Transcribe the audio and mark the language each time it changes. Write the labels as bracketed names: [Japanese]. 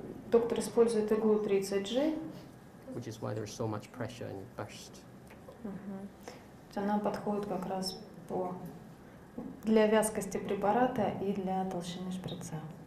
[Russian] Доктор использует иглу 30G. [English] Which is why there's so much pressure and it burst. [Russian] Она подходит как раз для вязкости препарата и для толщины шприца.